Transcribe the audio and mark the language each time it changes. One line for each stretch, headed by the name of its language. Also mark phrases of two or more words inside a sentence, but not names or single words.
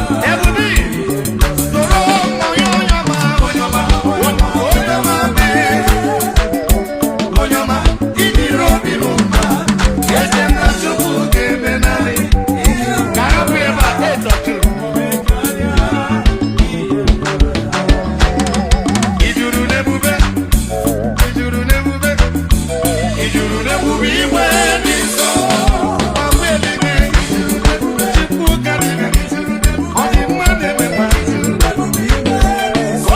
Igbo: Ebube, soro m onye, onye ọma, onye ọma, onye ọma mee. Onye ọma, ịdịrị obi m mma. Eche m na Chukwu ga-eme naanị ihe o Ka ha bụ ebe a,
English: eighth of June.
Igbo: Ị juru n'ebube, ị juru n'ebube, ị juru n'ebube igwe dị nsọ. Ọkụ eluigwe, ị juru n'ebube, Chukwu ka dị mma, ị juru n'ebube. Ọ dị mma na-eme mma, ị juru n'ebube igwe dị nsọ.